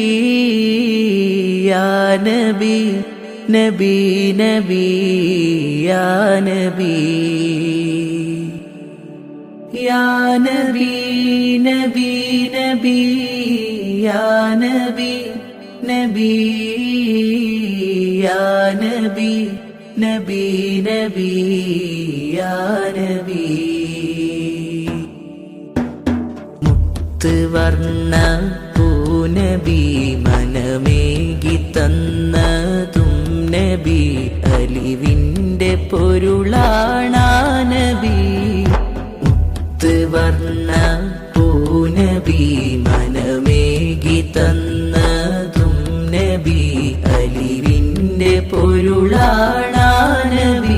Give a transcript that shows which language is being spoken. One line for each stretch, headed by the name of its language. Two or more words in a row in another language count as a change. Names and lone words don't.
Arabic: يا نبي، نبي، نبي، يا نبي، يا نبي، نبي، نبي، يا نبي، نبي، يا نبي، نبي، نبي، يا نبي.
Malayalam: മുത്തുവർണ്ണ പൂനബി മനമേകി തന്നതും നബി, അലിവിൻ്റെ പൊരുളാണാ നബി. മുത്തുവർണ്ണ പൂനബി മനമേകി തന്നതും നബി, അലിവിൻ്റെ പൊരുളാണാ നബി.